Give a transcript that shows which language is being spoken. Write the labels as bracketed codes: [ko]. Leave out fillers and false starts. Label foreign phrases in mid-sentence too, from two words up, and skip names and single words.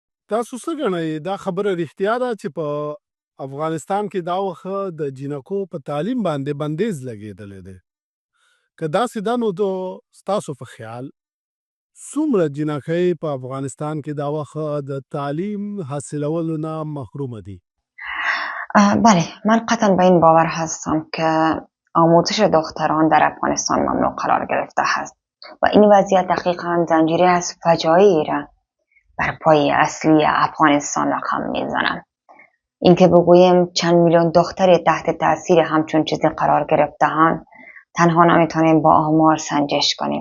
[ps] تاسو څه ګڼئ دا خبره رښتیا ده چې په افغانستان کې دا وخت د جینکو په تعلیم باندې بندیز لګېدلی دی؟ که داسې ده نو ستاسو په خیال څومره جینکۍ په افغانستان کې دا وخت د تعلیم حاصلولو نه محرومه دي؟ [fa] بله، من قطعا به این باور هستم که آموزش دختران در افغانستان ممنوع قرار گرفته است و این وضعیت دقیقا زنجیره از فجایعی را بر پای اصلی افغانستان رقم میزنند. اینکه بگوییم چند میلیون دختر تحت تاثیر همچون چیزی قرار گرفته‌اند تنها نمیتونیم با آمار سنجش کنیم،